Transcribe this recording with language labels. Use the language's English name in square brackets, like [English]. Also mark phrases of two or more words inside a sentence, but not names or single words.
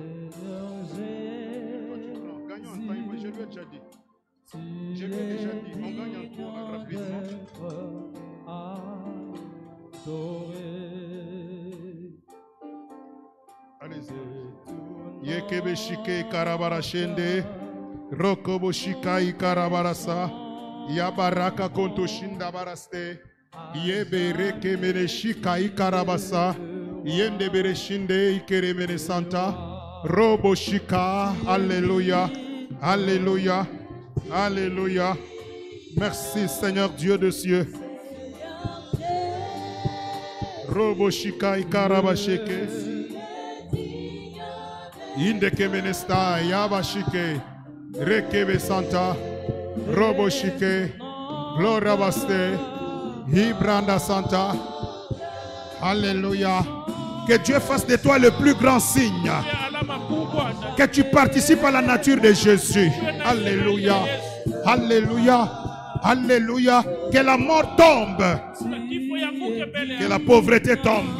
[French] Toi, tu prends. Gagnons un temps. Je lui ai déjà dit. Je lui ai déjà dit. On gagne un tour rapidement. Allez-y. Yekebeshike karabarashende. Rokoboshika ikarabarasa. Yabaraka kontoshinda baraste. Yebereke meneshika ikarabasa. Yende bereshinde ikere menesanta. Roboshika. Alléluia. Alléluia. Alléluia. Merci Seigneur Dieu de cieux. Roboshika ikarabasheke. Indeke menesta yabashike. Rekebe santa. Roboshike. Glorabaste. Hibranda santa. Alléluia. Que Dieu fasse de toi le plus grand signe. Que tu participes à la nature de Jésus. Alléluia. Alléluia. Alléluia. Que la mort tombe. Que la pauvreté tombe.